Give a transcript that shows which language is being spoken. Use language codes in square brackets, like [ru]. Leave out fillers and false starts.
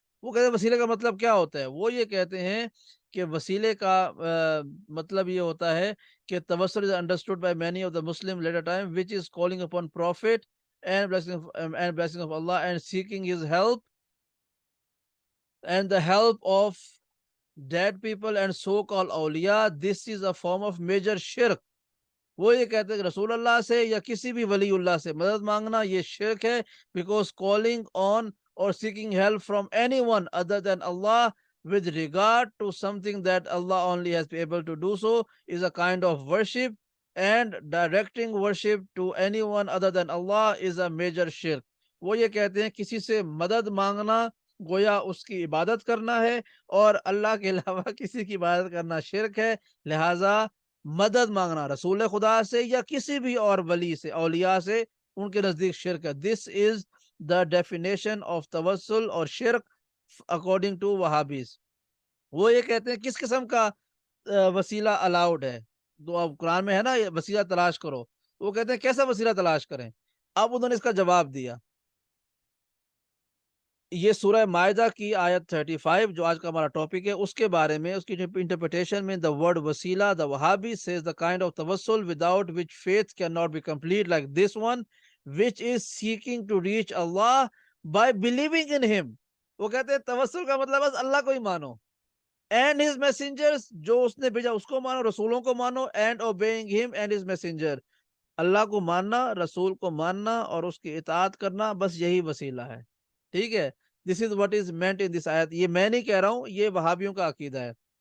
[ur] وہ کہتے ہیں وسیلے کا مطلب کیا ہوتا ہے؟ وہ یہ کہتے ہیں کہ وسیلے کا مطلب یہ ہوتا ہے کہ [en] توسل is understood by many of the Muslim later time which is calling upon prophet and blessing of Allah and seeking his help and the help of dead people and so-called awliya. This is a form of major shirk. [ur] وہ یہ کہتے ہیں کہ رسول اللہ سے یا کسی بھی ولی اللہ سے مدد مانگنا یہ شرک ہے, [en] Because calling on اور seeking help from anyone other than اللہ with regard to something that Allah only has been able to do so is a kind of worship, and directing worship to anyone other than Allah is a major shirk. [ur] وہ یہ کہتے ہیں کسی سے مدد مانگنا گویا اس کی عبادت کرنا ہے, اور اللہ کے علاوہ کسی کی عبادت کرنا شرک ہے. لہٰذا مدد مانگنا رسول خدا سے یا کسی بھی اور ولی سے, اولیاء سے, ان کے نزدیک شرک ہے. [en] This is the definition of توسل اور شرک اکارڈنگ ٹو وہابیز. [ur] وہ یہ کہتے ہیں کس قسم کا وسیلہ الاؤڈ ہے؟ تو اب قرآن میں ہے نا وسیلہ تلاش کرو, وہ کہتے ہیں کیسا وسیلہ تلاش کریں؟ اب انہوں نے اس کا جواب دیا. یہ سورہ مائدہ کی آیت 35 جو آج کا ہمارا ٹاپک ہے, اس کے بارے میں اس کی انٹرپریٹیشن میں, [en] the word وسیلہ, the Wahhabi says the kind of tawassul without which faith cannot be complete like this one, which is seeking to reach Allah by believing in him. [ur] وہ کہتے ہیں توسل کا مطلب بس اللہ کو ہی مانو, [en] and his messengers, [ur] جو اس نے بھیجا اس کو مانو, رسولوں کو مانو, [en] and obeying him and his messenger. [ur] اللہ کو ماننا, رسول کو ماننا اور اس کی اطاعت کرنا, بس یہی وسیلہ ہے. ٹھیک ہے, [en] This is what is meant in this آیت. [ur] یہ میں نہیں کہہ رہا ہوں, یہ وہابیوں کا عقیدہ ہے.